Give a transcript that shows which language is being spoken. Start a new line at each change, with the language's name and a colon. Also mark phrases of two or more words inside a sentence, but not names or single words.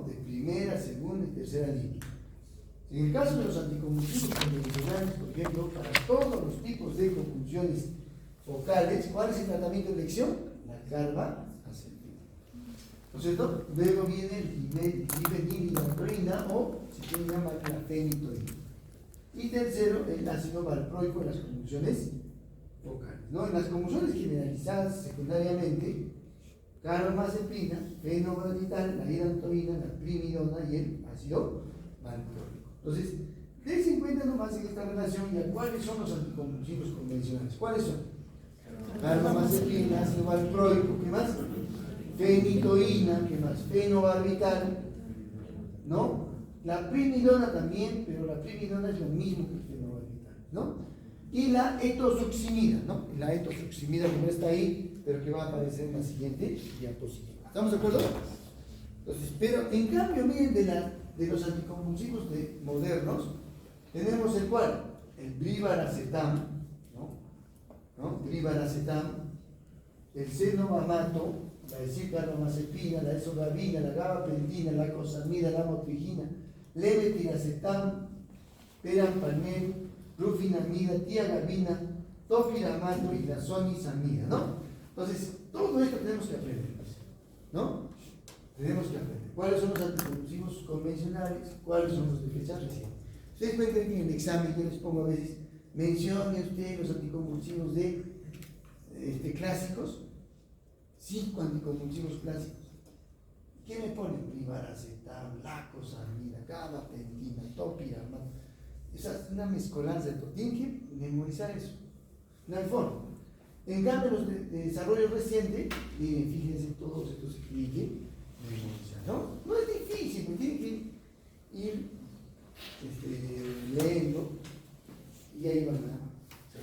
Spanish: De primera, segunda y tercera línea. En el caso de los anticonvulsivos convencionales, por ejemplo, para todos los tipos de convulsiones focales, ¿cuál es el tratamiento de elección? La carbamazepina. ¿No es cierto? Luego viene el difenhidramina o, si quieren llamar, la fenitoína. Y tercero, el ácido valproico en las convulsiones focales, ¿no? En las convulsiones generalizadas secundariamente, carbamazepina, fenobarbital, la hidratoína, la primidona y el ácido valproico. Entonces, dense en cuenta nomás en esta relación ya cuáles son los anticonvulsivos convencionales. ¿Cuáles son? Carbamazepina, ácido valproico, ¿qué más? Fenitoína, ¿qué más? Fenobarbital, ¿no? La primidona también, pero la primidona es lo mismo que el fenobarbital, ¿no? Y la etosuximida, ¿no? La etosuximida que no está ahí, pero que va a aparecer en la siguiente diapositiva. ¿Estamos de acuerdo? Entonces, pero en cambio, miren, de los anticonvulsivos modernos, tenemos el cual, el brivaracetam, ¿no? Brivaracetam, el cenovamato, la escicarbamazepina, la esogabina, la gabapentina, la cosamida, la motrigina, levetiracetam, perampanel, rufinamida, tiagabina, topiramato y la sonizamida, ¿no? Entonces, todo esto tenemos que aprender. ¿no? Tenemos que aprender cuáles son los anticonvulsivos convencionales, cuáles son los de fecha reciente. Ustedes pueden creer que en el examen yo les pongo a veces, mencione usted los anticonvulsivos de clásicos, 5 anticonvulsivos clásicos. ¿Qué me ponen? Rivaracetam, lacosamida, gabapentina, topiramate. Esa es una mezcolanza de todo. Tienen que memorizar eso. No hay forma. En cambio, los de desarrollo reciente, miren, fíjense todos estos que tienen que memorizar, ¿no? No es difícil, tienen que ir leyendo y ahí van a.